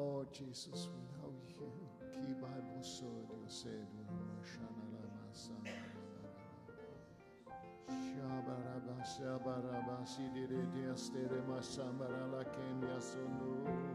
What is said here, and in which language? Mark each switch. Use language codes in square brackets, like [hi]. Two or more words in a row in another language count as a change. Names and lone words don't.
[en] Jesus, we love you. Ki Bible so you said Shabaraba shabaraba sidire diastere masambara la kenya sonu.